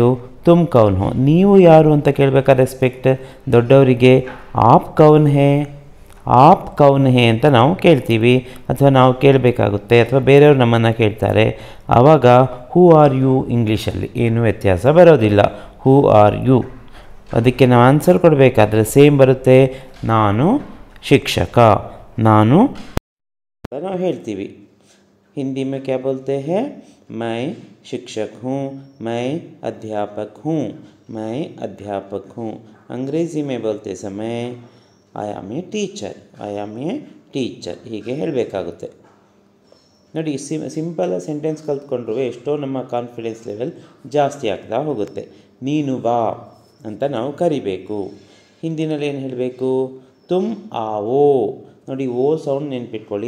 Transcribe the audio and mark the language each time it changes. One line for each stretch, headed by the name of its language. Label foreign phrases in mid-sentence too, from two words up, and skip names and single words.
Hindi: तुम कौन हो,
Kannada: ನೀವು ಯಾರು ಅಂತ ಕೇಳಬೇಕಾದ್ರೆ ರೆಸ್ಪೆಕ್ಟ್ ದೊಡ್ಡವರಿಗೆ
Hindi: आप कौन है, आप कौन है
Kannada: ಅಂತ ನಾವು ಕೇಳ್ತೀವಿ ಅಥವಾ ನಾವು ಕೇಳಬೇಕಾಗುತ್ತೆ, ಅಥವಾ ಬೇರೆಯವರು ನಮ್ಮನ್ನು ಕೇಳ್ತಾರೆ. ಆವಾಗ
English: who are you
Kannada: ಇಂಗ್ಲೀಷಲ್ಲಿ ಏನು ವ್ಯತ್ಯಾಸ ಬರೋದಿಲ್ಲ.
English: who are you,
Kannada: ಅದಕ್ಕೆ ನಾವು ಆನ್ಸರ್ ಕೊಡಬೇಕಾದ್ರೆ ಸೇಮ್ ಬರುತ್ತೆ. ನಾನು ಶಿಕ್ಷಕ, ನಾನು ನಾವು ಹೇಳ್ತೀವಿ.
Hindi: हिंदी में क्या बोलते हैं? मैं शिक्षक हूँ, मैं अध्यापक हूँ, मैं अध्यापक हूँ. अंग्रेज़ी में बोलते समय
English: I am a teacher, I am a teacher
Kannada: ಹೀಗೆ ಹೇಳಬೇಕಾಗುತ್ತೆ. ನೋಡಿ,
English: simple sentence
Kannada: ಕಲ್ತ್ಕೊಂಡ್ರು ಎಷ್ಟೋ ನಮ್ಮ
English: confidence level
Kannada: ಜಾಸ್ತಿ ಆಗ್ತಾ ಹೋಗುತ್ತೆ. ನೀನು ಬಾ ಅಂತ ನಾವು ಕರಿಬೇಕು. ಹಿಂದಿನಲ್ಲಿ ಏನು ಹೇಳಬೇಕು?
Hindi: तुम आओ.
Kannada: ನೋಡಿ, ಓ ಸೌಂಡ್ ನೆನ್ಪಿಟ್ಕೊಳ್ಳಿ.